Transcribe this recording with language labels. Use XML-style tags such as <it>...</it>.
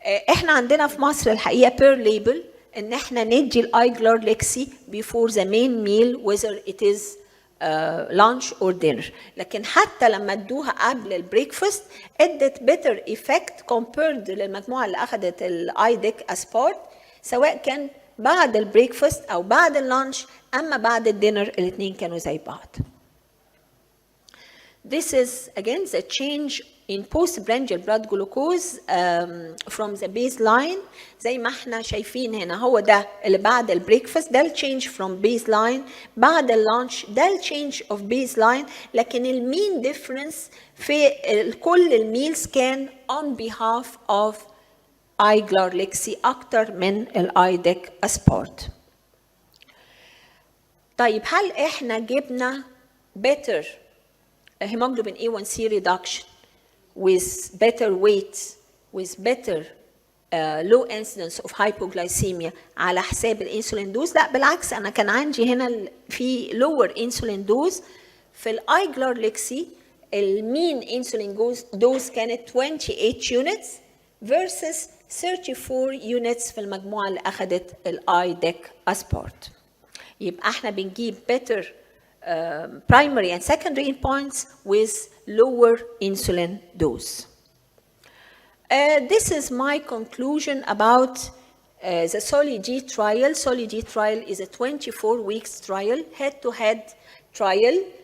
<ar>احنا عندنا في مصر الحقيقه بير ليبل ان احنا ندي الايجلارليكسي</ar> <en>before the main meal whether it is lunch or dinner،</en> <ar>لكن حتى لما ادوها قبل البريكفاست ادت</ar> <en>better effect compared</en> <ar>للمجموعه اللي اخذت الايدك اسبارت، سواء كان بعد البريكفاست او بعد اللانش، اما بعد الدينر الاثنين كانوا زي بعض.</ar> <en>This is again the change in postprandial blood glucose from the baseline.</en> <ar>زي ما احنا شايفين هنا هو ده اللي بعد البريكفاست، ده التشينج</ar> <en>from baseline.</en> <ar>بعد اللانش ده التشينج</ar> <en>of baseline،</en> <ar>لكن المين ديفرنس في كل الميلز كان</ar> <en>on behalf of</en> <ar>ايجلارليكسي اكتر من الايدك اسبارت. طيب هل احنا جبنا</ar> <en>better hemoglobin A1C reduction with better weight with better low incidence of hypoglycemia</en> <ar>على حساب الانسولين دوز؟ لا بالعكس، انا كان عندي هنا في</ar> <en>lower insulin dose</en> <ar>في الايجلارليكسي. المين انسولين دوز كانت 28 units</ar> <en>versus</en> <ar>34 units في المجموعه اللي اخذت الايدك اسبارت. يبقى احنا بنجيب</ar> <en>better primary and secondary endpoints with lower insulin dose. This is my conclusion about the SOLI-D trial. SOLI-D trial is a 24 weeks trial, head-to-head trial.</en>